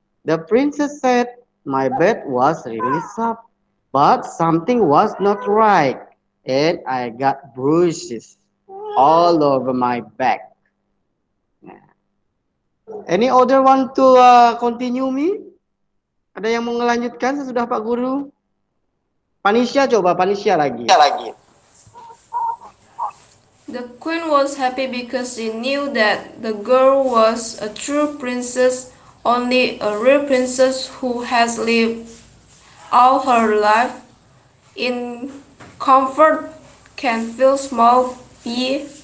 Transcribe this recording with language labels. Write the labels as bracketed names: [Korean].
[English] The princess said, my bed was really soft, but something was not right, and I got bruises all over my back. Any other want to continue me? [Indonesian] Ada yang mau melanjutkan sesudah Pak Guru? Panisha coba, Panisha lagi. [English] The queen was happy because she knew that the girl was a true princess, only a real princess who has lived all her life in comfort can feel small, be